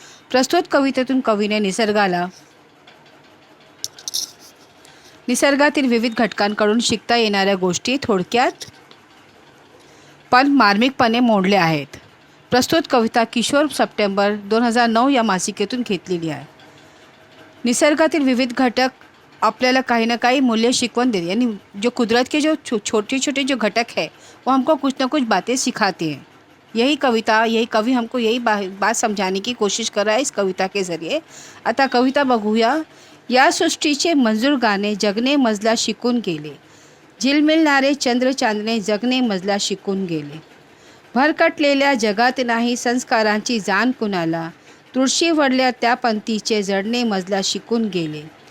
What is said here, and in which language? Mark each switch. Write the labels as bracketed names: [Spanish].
[Marathi] प्रस्तुत कवितेतून कवीने निसर्गातील विविध घटकांकडून शिकता येणाऱ्या गोष्टी थोडक्यात पण मार्मिकपणे मोडल्या आहेत. प्रस्तुत कविता किशोर सप्टेंबर 2009 या मासिकेतून घेतलेली आहे. निसर्गातील विविध घटक आपल्याला काही ना काही मूल्य शिकवन देते. [Hindi] यानी जो कुदरत के जो छोटे छोटे जो घटक है वो हमको कुछ ना कुछ बातें सिखाते हैं. यही कवि हमको यही बात समझाने की कोशिश कर रहा है इस कविता के ज़रिए. [Marathi] आता कविता बघूया. या सृष्टीचे मंजूर गाणे जगणे मजला शिकून गेले. झिलमिलणारे चंद्र चांदणे जगणे मजला शिकून गेले. भरकटलेल्या जगात नाही संस्कारांची जाण कुणाला. तुळशी वडल्या त्या पंथीचे जडणे मजला शिकून गेले.